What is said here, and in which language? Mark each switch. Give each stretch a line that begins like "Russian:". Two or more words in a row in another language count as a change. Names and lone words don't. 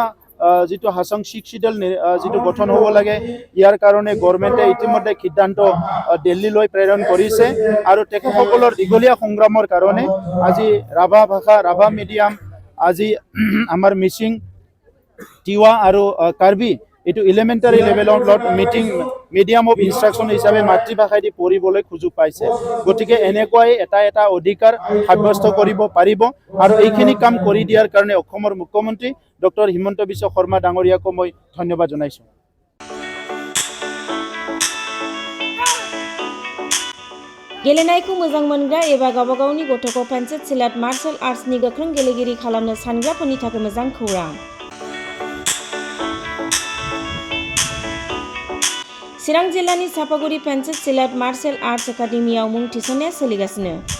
Assamese: যিটো হাছং শিক্ষিডল যিটো গঠন হ'ব লাগে ইয়াৰ কাৰণে গভৰ্ণমেণ্টে ইতিমধ্যে সিদ্ধান্ত দিল্লীলৈ প্ৰেৰণ কৰিছে আৰু তেখেতসকলৰ দীঘলীয়া সংগ্ৰামৰ কাৰণে আজি ৰাভা ভাষা ৰাভা মিডিয়াম আজি আমাৰ মিচিং তিৱা আৰু কাৰ্বি এইটো এলিমেণ্টাৰী লেভেলত
English: medium of instruction
Assamese: হিচাপে মাতৃভাষাইদি পঢ়িবলৈ সুযোগ পাইছে। গতিকে এনেকুৱাই এটা অধিকাৰ সাব্যস্ত কৰিব পাৰিব আৰু এইখিনি কাম কৰি দিয়াৰ কাৰণে অসমৰ মুখ্যমন্ত্ৰী ডক্টৰ হিমন্ত বিশ্ব শৰ্মা ডাঙৰীয়াকো মই ধন্যবাদ জনাইছোঁ।
Bodo: गेलेनायखौ मोजां मोनग्रा एबा गावबा गावनि गथ'खौ पेन्सिल सिलाट मार्शल आर्ट्सनि गोख्रों गेलेगिरि खालामनो सानग्राफोरनि थाखाय मोजां खौरां। चिरां जिल्लानि सापागुरि पेन्सिल सिलाट मार्शल आर्ट्स एकाडेमियाव मुं थिसननाया सोलिगासिनो।